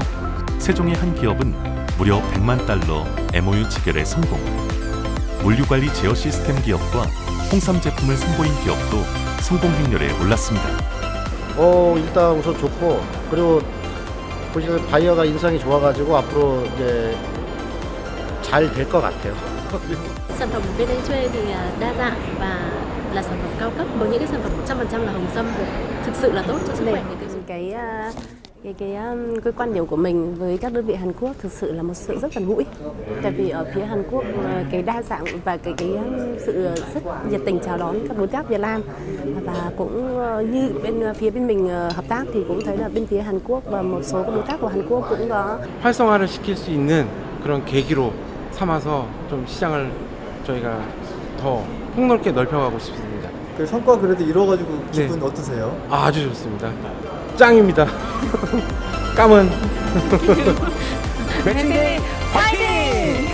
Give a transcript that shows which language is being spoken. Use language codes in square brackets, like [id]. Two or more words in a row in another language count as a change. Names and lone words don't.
[ko] 세종의 한 기업은 무려 100만 달러 MOU 체결에 성공. 물류관리 제어 시스템 기업과 홍삼 제품을 선보인 기업도 성공 행렬에 올랐습니다. 일단 우선 좋고 그리고 보시면 바이어가 인상이 좋아가지고 앞으로 이제 잘 될 것 같아요. [vi] Sản phẩm bên anh thuê thì đa dạng và là sản phẩm cao cấp với những cái sản phẩm 100% là hồng sâm thực sự là tốt cho sức khỏe người tiêu dùng. Cái quan điểm của mình với các đơn vị Hàn Quốc thực sự là một sự rất gần gũi. Tại vì ở phía Hàn Quốc cái đa dạng và cái sự rất nhiệt tình chào đón các đối tác Việt Nam, và cũng như bên mình hợp tác thì cũng thấy là bên phía Hàn Quốc và một số các đối tác của Hàn Quốc cũng có [ko] 활성화를 시킬 수 있는 그런 계기로 삼아서 좀 시장을 저희가 더 폭넓게 넓혀가고 싶습니다. 그 성과 그래도 이뤄가지고 기분 어떠세요? 아주 좋습니다. 짱입니다. 까문. 매칭데이 파이팅!